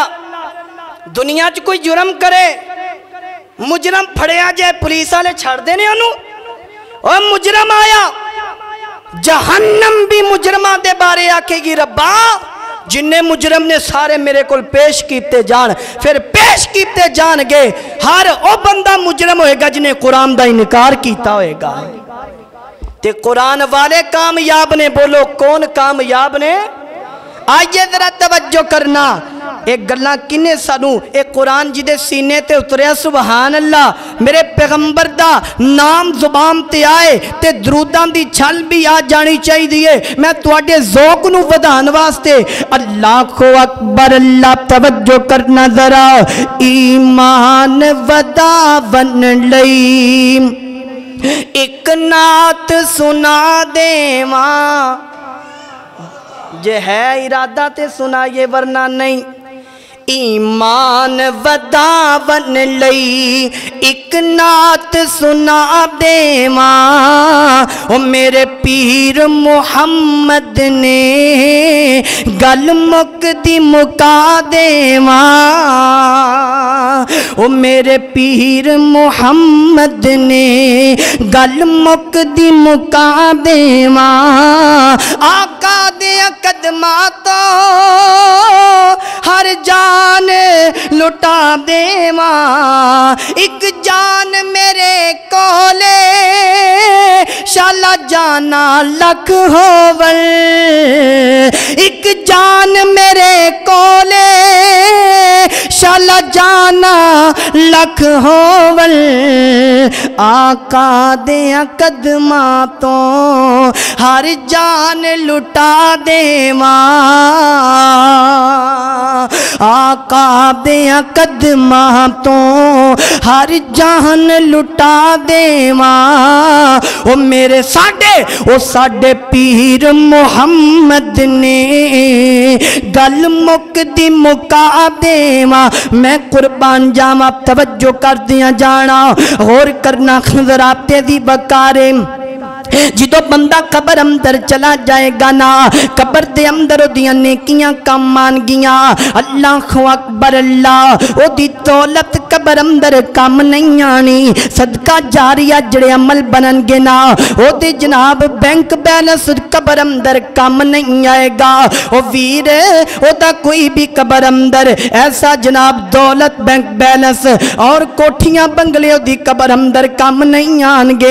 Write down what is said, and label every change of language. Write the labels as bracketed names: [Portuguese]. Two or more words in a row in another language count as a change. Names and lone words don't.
[Punjabi] دنیا چ کوئی جرم کرے، مجرم پھڑیا جائے، پولیس والے چھڑ دینے انہوں، اور مجرم آیا، جہنم بھی مجرمہ دے بارے آکے گی ربا جنہیں مجرم نے سارے میرے کول پیش کیتے جان، پھر پیش کیتے جان گے ہر او بندہ مجرم ہوئے گا جنہیں قرآن دا انکار کیتا ہوئے گا۔ تے قرآن والے کامیاب نے، بولو کون کامیاب نے؟ آئیے ذرا توجہ کرنا، ایک گلہ کنے سانو ایک قرآن جدے سینے تے اتریا، [Arabic] سبحان اللہ، [Punjabi] میرے پیغمبر دا نام زبان تے آئے تے درودان دی چھل بھی آ جانی چاہی دیئے۔ میں تواڈے ذوق نو ودان واسطے اللہ کو اکبر اللہ، توجہ کرنا ذرا، ایمان وداون لئی ایک نعت سنا دے ماں، یہ ہے ارادہ تے سنائیے ورنہ نہیں۔ ایمان وداون لئی ایک نعت سنا دے ماں، او میرے پیر محمد نے گل مک دی مکا دے ماں، او میرے پیر محمد نے گل مک دی مکا دے ماں، آقا دے قدماں تو ہر جان لٹا دے ماں، ایک جان میرے کولے شالا جانا لکھ ہوول، ایک جان میرے کولے شالا جانا لکھ ہوول، آقا دیاں قدماں تو ہر جان لٹا دے ماں، آقا دیاں قدماں تو ہر جان لٹا دے ماں، او میرے ساڈے پیر محمد نے گل مک دی مکا دے ماں۔ میں قربان جاواں، توجہ کر دیاں جانا، غور کرنا خضراتے دی بکارے، جدو بندہ قبر اندر چلا جائے گا نا، قبر دے اندر دیاں نیکیاں کام مان گیاں، [Arabic] اللہ اکبر اللہ، [Punjabi] او دی دولت قبر اندر کام نہیں آنی، صدقہ جاریہ جڑے عمل بنن گے نا، او دی جناب [English] بینک بیلنس [Punjabi] قبر اندر کام نہیں آئے گا، او ویر او دا کوئی بھی قبر اندر ایسا جناب دولت [English] بینک بیلنس [Punjabi] اور کوٹھیاں بنگلے او دی قبر اندر کام نہیں آنگے۔